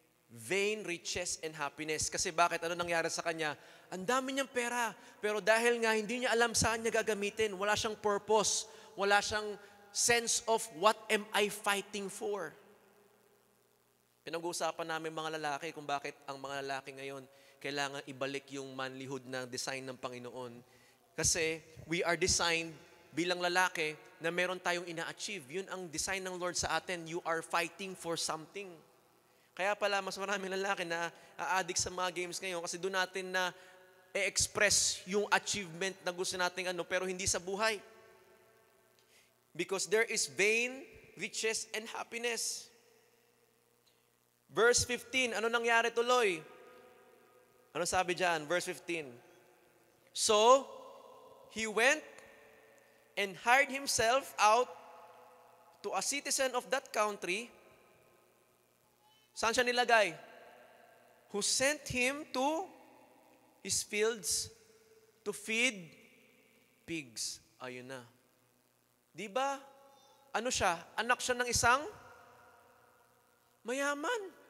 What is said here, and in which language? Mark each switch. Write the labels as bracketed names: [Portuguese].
[English] Vain riches and happiness. [Filipino] Kasi bakit? Ano nangyari sa kanya? Ang dami niyang pera, pero dahil nga hindi niya alam saan niya gagamitin, wala siyang purpose, wala siyang sense of what am I fighting for. Pinag-uusapan namin mga lalaki kung bakit ang mga lalaki ngayon kailangan ibalik yung manlyhood na design ng Panginoon. Kasi we are designed bilang lalaki na meron tayong ina-achieve. Yun ang design ng Lord sa atin. [English] You are fighting for something. [Filipino] Kaya pala mas maraming lalaki na a-addict sa mga games ngayon kasi doon natin na e-express yung achievement na gusto nating pero hindi sa buhay. [English] Because there is vain, riches, and happiness. [Filipino] Verse 15, ano nangyari tuloy? Ano sabi dyan? Verse 15. [English] So, he went and hired himself out to a citizen of that country. Saan siya nilagay? Who sent him to his fields to feed pigs. [Filipino] Ayun na. Di ba? Ano siya? Anak siya ng isang mayaman.